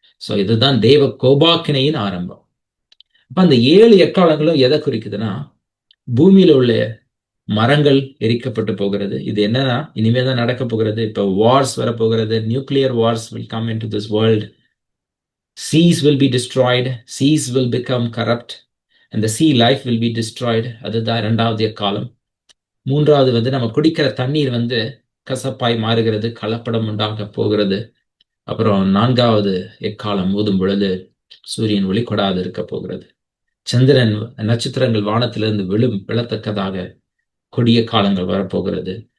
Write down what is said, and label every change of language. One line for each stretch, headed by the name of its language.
Tamil: So இதுதான் தேவ கோபாக்கினையின் ஆரம்பம். அப்ப அந்த 7 எக்காலங்களும் எதை குறிக்குதுன்னா, பூமியில உள்ள மரங்கள் எரிக்கப்பட்டு போகிறது. இது என்னன்னா இனிமே தான் நடக்க போகிறது. இப்ப வார்ஸ் வரப்போகிறது.
English: Nuclear wars will come into this world. Seas will be destroyed. Seas will become corrupt and the sea life will be destroyed.
Tamil: அதுதான் 2வது எக்காலம். 3வது நம்ம குடிக்கிற தண்ணீர் கசப்பாய் மாறுகிறது, கலப்படம் உண்டாக போகிறது. அப்புறம் 4வது எக்காலம் ஊதும் பொழுது சூரியன் ஒளி கொடாது இருக்க போகிறது. சந்திரன் நட்சத்திரங்கள் வானத்திலிருந்து விழத்தக்கதாக கொடிய காலங்கள் வரப்போகிறது.